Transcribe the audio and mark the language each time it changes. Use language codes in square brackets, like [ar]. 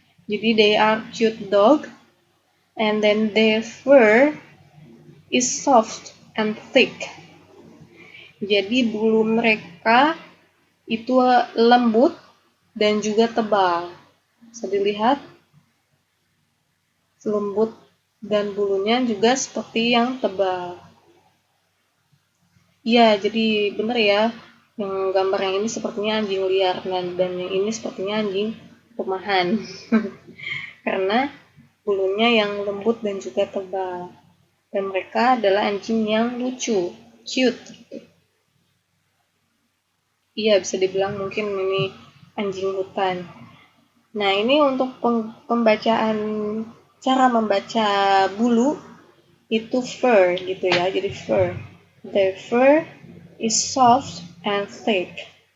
[id] Jadi [en] they are cute dog, and then their fur is soft and thick. [id] Jadi bulu mereka itu lembut dan juga tebal. Bisa dilihat lembut dan bulunya juga seperti yang tebal. Iya, jadi benar ya. Yang gambar yang ini sepertinya anjing liar dan yang ini sepertinya anjing rumahan. Karena bulunya yang lembut dan juga tebal. Dan mereka adalah anjing yang lucu, [en] cute. [id] Iya, bisa dibilang mungkin ini anjing hutan. Nah, ini untuk pembacaan, cara membaca bulu itu fur gitu ya, jadi fur. [en] The fur is soft and thick.